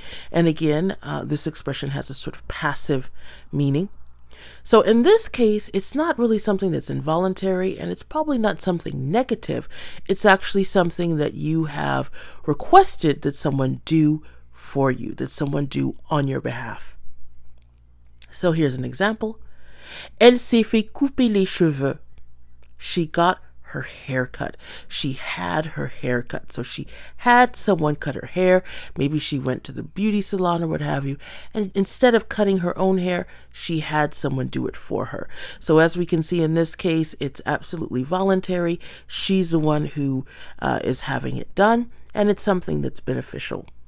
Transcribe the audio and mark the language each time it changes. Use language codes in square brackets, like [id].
[en] And again, this expression has a sort of passive meaning. So in this case, it's not really something that's involuntary, and it's probably not something negative. It's actually something that you have requested that someone do for you, that someone do on your behalf. So here's an example. [fr] Elle s'est fait couper les cheveux. [en] She got her hair cut. She had her hair cut. So she had someone cut her hair. Maybe she went to the beauty salon or what have you. And instead of cutting her own hair, she had someone do it for her. So as we can see in this case, it's absolutely voluntary. She's the one who is having it done, and it's something that's beneficial.